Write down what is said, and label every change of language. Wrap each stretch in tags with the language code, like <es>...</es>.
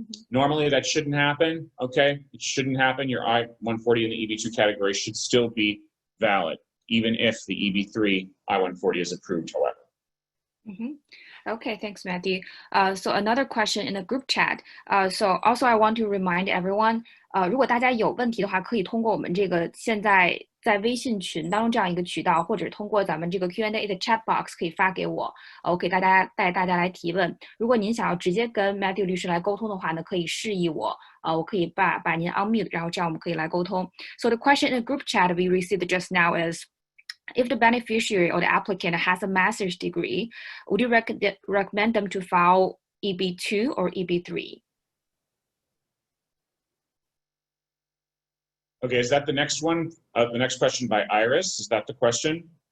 <en>Normally that shouldn't happen, okay? It shouldn't happen. Your I-140 in the EB2 category should still be valid, even if the EB3 I-140 is approved, however. Okay, thanks, Matthew. So another question in the group chat. So also I want to remind everyone,</en> <zh>如果大家有问题的话，可以通过我们这个现在在微信群当中这样一个渠道，或者通过咱们这个 Q&A 的 chat box 可以发给我，我给带大家来提问。如果您想要直接跟 Matthew 律师来沟通的话呢，可以示意我，我可以把您 unmute， 然后这样我们可以来沟通。</zh> <en>So the question in the group chat we received just now is, if the beneficiary or the applicant has a master's degree, would you recommend them to file EB2 or EB3? Okay, is that the next one? The next question by Iris, is that the question?</en>